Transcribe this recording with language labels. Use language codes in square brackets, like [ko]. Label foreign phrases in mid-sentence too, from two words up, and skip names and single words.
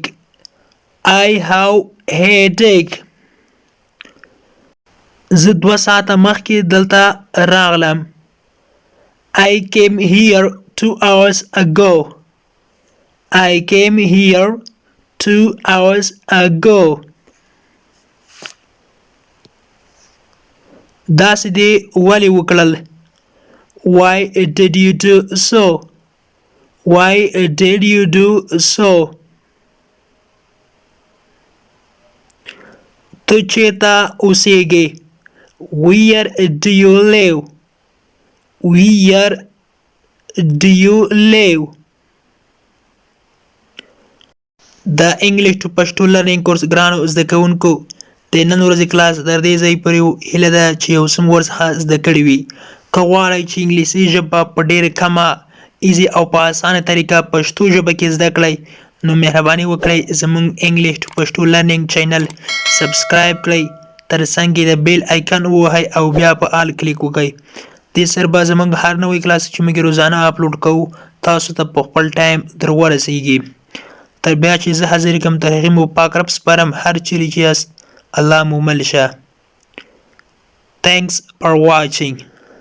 [en] I have headache. [ps] زه 2 ساعته مخکې دلته راغلم. [en] I came here 2 hours ago. I came here 2 hours ago. [ps] داسې دې ولې وکړل؟ [en] Why did you do so? Why did you do so? [ps] ته چېرته اوسېږې؟ [en] Where do you live? Where do you live? The English to Pashto learning course [ps] ګرانو زده کوونکو د نن ورځې کلاس در دې ځای پورې و. هیله ده چې یو څه مو ورڅخه زده کړي وي. که غواړئ چې انګلیسي ژبه په ډېره کمه ایزي او په اسانه طریقه پښتو ژبه کې زده کړئ نو مهرباني وکړئ زموږ [en] English to Pashto learning [ps] چینل سبسکرایب کړئ، تر څنګ یې د [en] bell icon [ps] ووهئ او بیا په آل کلیک وکړئ. دې سره به زموږ هر نوی کلاس چې موږ روزانه اپلوډ کوو تاسو ته په خپل ټایم در ورسیږي. تر بیا چې زه حاضر کوم تر هغې مو پاک رب سپارم. هر چیرې چې یاست الله مو مل شه. [en] Thanks for watching.